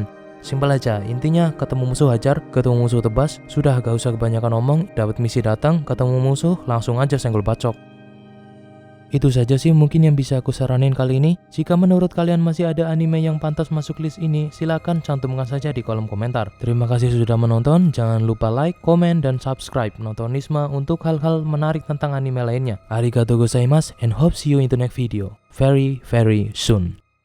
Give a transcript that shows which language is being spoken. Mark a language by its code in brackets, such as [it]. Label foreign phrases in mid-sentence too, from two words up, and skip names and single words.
[id] Simpel aja, intinya ketemu musuh hajar, ketemu musuh tebas, sudah gak usah kebanyakan ngomong, dapat misi datang, ketemu musuh, langsung aja senggol bacok. Itu saja sih mungkin yang bisa aku saranin kali ini. Jika menurut kalian masih ada anime yang pantas masuk list ini, silakan cantumkan saja di kolom komentar. Terima kasih sudah menonton, jangan lupa like, komen, dan subscribe Nontonisme untuk hal-hal menarik tentang anime lainnya. [ja] ありがとうございます [en] and hope see you in the next video. Very soon.